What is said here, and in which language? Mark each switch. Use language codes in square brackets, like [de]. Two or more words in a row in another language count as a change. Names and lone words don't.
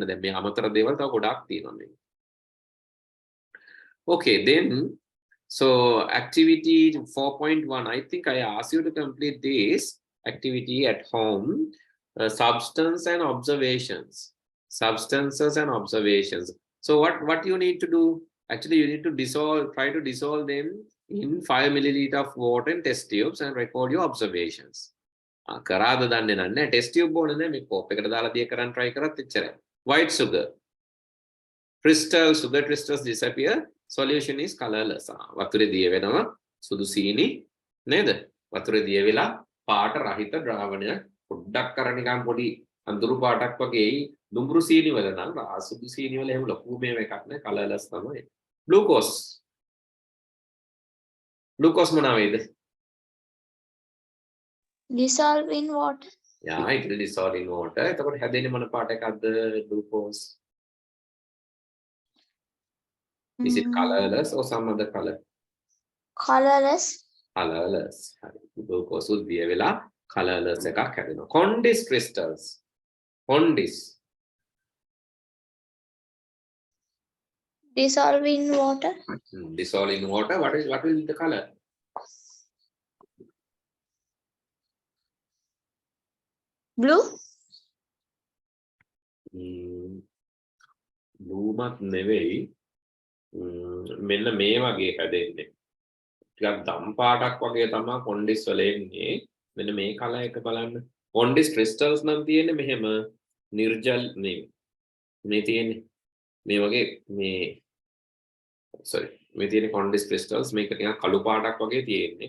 [si] දැන් මේ අමතර දේවල් තව ගොඩාක් තියෙනවා මේ. [en] Okay, then so activity 4.1, I think I asked you to complete this activity at home. Substance and observations. Substances and observations. So what you need to do? Actually, you need to try to dissolve them in 5 milliliter of water in test tubes and record your observations. [si] කරාද දන්නේ නැහැ. [en] test tube [si] ඕනේ නැහැ. මේ කෝප් එකට දාලා දිය කරන් try කරත් එච්චරයි. [en] White sugar. Sugar crystals disappear. Solution is colorless. [si] වතුරේ දිය වෙනවා සුදු සීනි නේද? වතුරේ දිය වෙලා පාට රහිත ද්‍රාවණයක් පොඩ්ඩක් අර නිකන් පොඩි අඳුරු පාටක් වගේ දුඹුරු සීනි වල නම් සුදු සීනි වල එහෙම ලොකු මේව එකක් නෑ colorless තමයි. Glucose මොනවා වේද? [en] Dissolve in water. Yeah, it will dissolve in water. [si] එතකොට හැදෙන්නේ මොන පාට එකක්ද glucose? [en] Is it colorless or some other color? Colorless. Colorless. Glucose would be a colorless [si] එකක් හැදෙනවා. [en] Condensed crystals. Dissolve in water. Dissolve in water. What will be the color? Blue. [si] Blue මත් නෙවෙයි. මෙන්න මේ වගේ හැදෙන්නේ. ටිකක් දම් පාටක් වගේ තමයි කොන්ඩිස් වල එන්නේ. මෙන්න මේ කලර් එක බලන්න. [en] condys crystals [si] නම් තියෙන්නේ මෙහෙම නිර්ජල් මේ තියෙන්නේ. මේ වගේ මේ මේ තියෙන [en] condys crystals [si] මේක ටිකක් කළු පාටක් වගේ තියෙන්නේ.